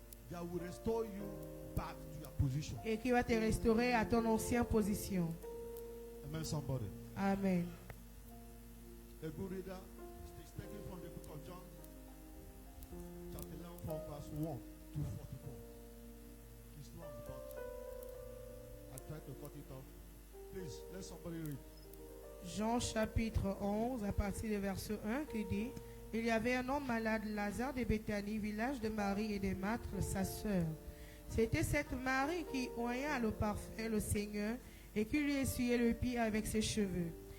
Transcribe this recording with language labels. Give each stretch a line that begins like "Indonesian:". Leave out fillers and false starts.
English: That will restore you back to your position.
French: Et qui va te restaurer à ton ancienne position.
English: Amen, somebody.
French: Amen.
English: A good reader is taken from the book of John, chapter 11, from verse 1 to 44. It's long, but I tried to cut it off. Please, let somebody read.
French: Jean chapitre 11 à partir du verset 1 qui dit: Il y avait un homme malade, Lazare de Béthanie, village de Marie et de Marthe, sa sœur. C'était cette Marie qui oigna le parfum le Seigneur et qui lui essuyait le pied avec ses cheveux.